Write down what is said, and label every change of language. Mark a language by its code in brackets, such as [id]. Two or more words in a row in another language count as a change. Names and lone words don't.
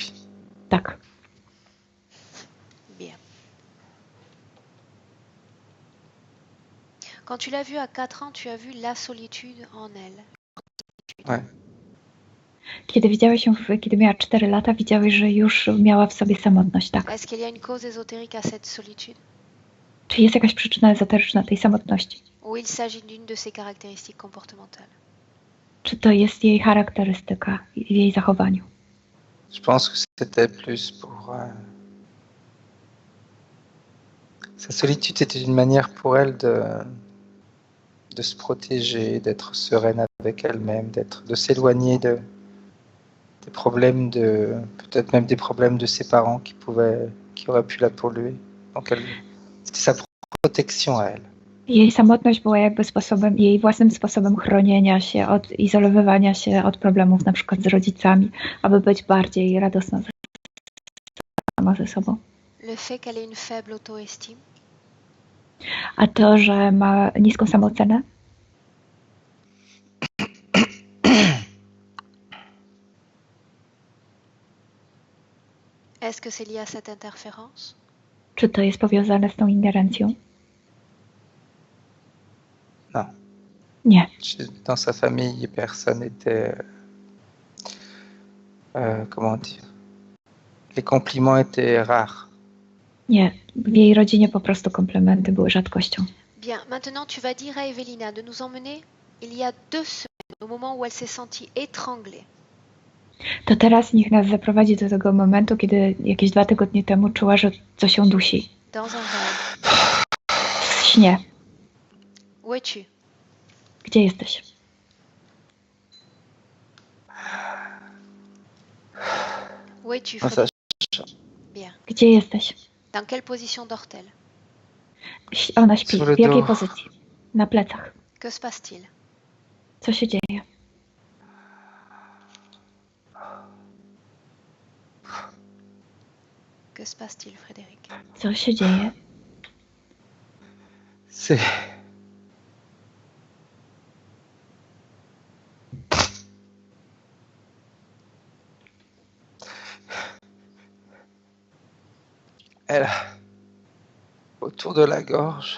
[pl] Tak. [fr] Bien. Quand tu l'as vue à 4 ans, tu as vu la solitude en elle. Ouais. [pl] Kiedy widziałeś ją, kiedy miała 4 lata, widziałeś, że już miała w sobie samotność, tak. [fr] Est-ce qu'il y a une cause ésotérique à cette solitude? [pl] Czy jest jakaś przyczyna ezoteryczna tej samotności? [fr] Ou il s'agit d'une de ses caractéristiques comportementales? [pl] Czy to jest jej charakterystyka w jej zachowaniu? [fr] Je pense que c'était plus pour... Sa solitude était une manière pour elle de se protéger, d'être sereine avec elle-même, de s'éloigner des problèmes peut-être même des problèmes de ses parents qui auraient pu la polluer. Donc C'était sa protection à elle. [pl] Jej samotność była jakby sposobem, jej własnym sposobem chronienia się, izolowywania się od problemów na przykład z rodzicami, aby być bardziej radosna sama ze sobą. [fr] Le fait qu'elle ait une faible auto-estime. [pl] A to, że ma niską samoocenę? [fr] Est-ce que c'est lié à cette interférence? [pl] Czy to jest powiązane z tą ingerencją? [fr] Non. [pl] Nie. [fr] Dans sa famille, personne n'était... comment dire? Les compliments étaient rares. [pl] Nie. W jej rodzinie po prostu komplementy były rzadkością. [fr] Bien, maintenant tu vas dire à Evelina de nous emmener il y a 2 semaines, au moment où elle s'est sentie étranglée. [pl] To teraz niech nas zaprowadzi do tego momentu, kiedy jakieś 2 tygodnie temu czuła, że coś ją dusi. [fr] Dans un rêve. [pl] W śnie. [fr] Où es-tu? [pl] Gdzie jesteś? [fr] Où es-tu, Dans sa Frédéric? Bien. [pl] Gdzie jesteś? [fr] Dans quelle position dort-elle? [pl] Ona śpi. [fr] Sur le [pl] W jakiej [fr] dos. [pl] pozycji? Na plecach. [fr] Que se passe-t-il? [pl] Co się dzieje? [fr] Que se passe-t-il, Frédéric? [pl] Co się dzieje? [fr] C'est... Elle a... autour de la gorge,